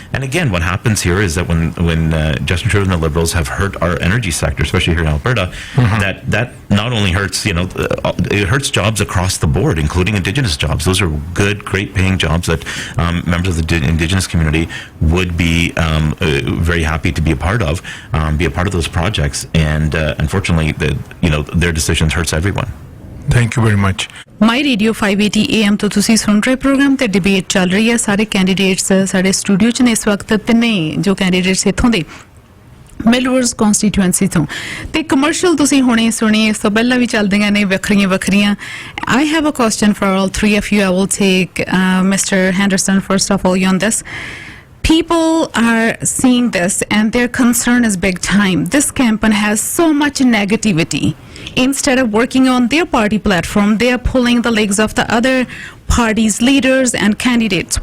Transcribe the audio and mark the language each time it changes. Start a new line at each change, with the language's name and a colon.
English: And again, what happens here is that when Justin Trudeau and the Liberals have hurt our energy sector, especially here in Alberta, that not only hurts, it hurts jobs across the board, including Indigenous jobs. Those are good, great paying jobs that members of the Indigenous community would be very happy to be a part of those projects. And unfortunately, their decisions hurts everyone. Thank you very much.
Punjabi: My Radio 580 AM ਤੋਂ ਤੁਸੀਂ ਸੁਣ ਰਹੇ programme ਤੇ debate ਚੱਲ ਰਹੀ ਹੈ। ਸਾਰੇ candidates ਸਾਡੇ ਸਟੂਡੀਓ 'ਚ ਨੇ ਇਸ ਵਕਤ, ਤਿੰਨੇ ਜੋ ਕੈਂਡੀਡੇਟਸ ਇੱਥੋਂ ਦੇ ਮਿਲਵਰਡਸ ਕਨਸਟੀਟੂਐਂਸੀ ਤੋਂ, ਤੇ ਕਮਰਸ਼ੀਅਲ ਤੁਸੀਂ ਹੁਣੇ ਸੁਣੀ, ਇਸ ਤੋਂ ਪਹਿਲਾਂ ਵੀ ਚੱਲਦੀਆਂ ਨੇ ਵੱਖਰੀਆਂ।
English: I have a question for all three of you. I will take Mr. Henderson first of all on this. People are seeing this and their concern is big time. This campaign has so much negativity. Instead of working on their party platform, they are pulling the legs of the other parties' leaders and candidates.